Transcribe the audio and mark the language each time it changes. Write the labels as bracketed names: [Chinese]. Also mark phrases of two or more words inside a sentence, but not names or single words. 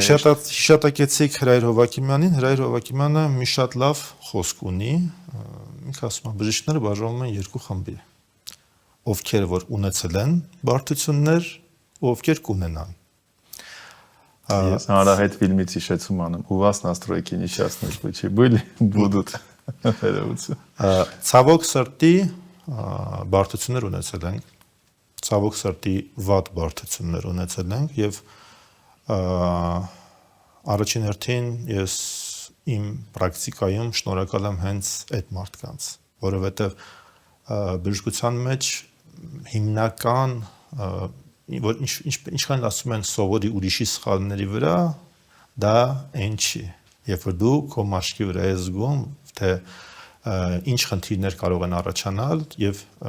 [Armenian] հիշատակեցիք Հրայր Հովակիմյանին, Հրայր Հովակիմյանը մի շատ լավ խոսք ունի, ինքը ասում է բժիշկները բաժանվում են երկու խմբի, ովքեր որ ունեցել են բարդություններ, ու ովքեր կունենան։ Ես հանրահայտ ֆիլմից հիշեցում անում, [Russian] у вас настройки несчастные случаи были, будут վերևություն։ [Armenian] Ցավոք սրտի բարդություններ ունեցել ենք, ցավոք սրտի վատ բարդություններ ունեցել ենք եւ առաջին հերթին ես իմ պրակտիկայում շնորհակալ եմ հենց այդ մարդկանց, որովհետեւ բժշկության մեջ հիմնական որ ինչքան ասում են սովորի ուրիշի սխալների վրա, դա այն չի, երբ որ դու քո մաշկի վրա ես զգում, թե ինչ խնդիրներ կարող են առաջանալ եւ